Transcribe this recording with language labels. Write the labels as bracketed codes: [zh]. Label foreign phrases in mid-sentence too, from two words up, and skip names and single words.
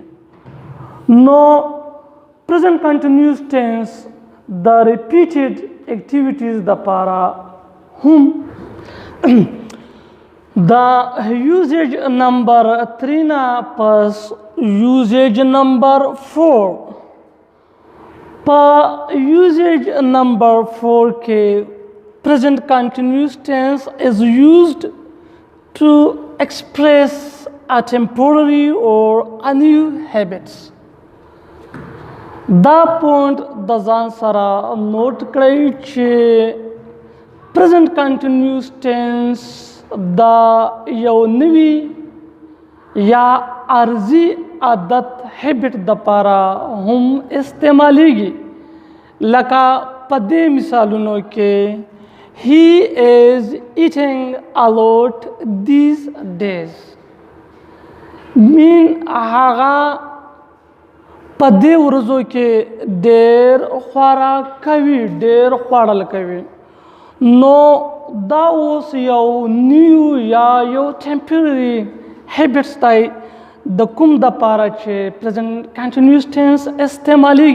[en] نو present continuous tense د repeated activities [ps] دپاره هم دا [en] usage number 3 [ps] نه پس [en] usage number 4. په usage number 4 کې present continuous tense is used to express a temporary or a new habits. [ps] دا پوینټ د ځان سره [en] note [ps] چې [en] present continuous tense [ps] دا یو نوی یا عرضی عادت هیبټ دپاره هم استعمالیږي. لکه په دې مثالونو کې [en] he is eating a lot these days، [ps] مین هغه په دې ورځو کې ډېر خوراک کوي، ډېر خوړل کوي. نو دا اوس یو نیو یا یو [en] temporary habits [ps] دی د کوم دپاره چې [en] present continuous tense [ps] استعمالیږي.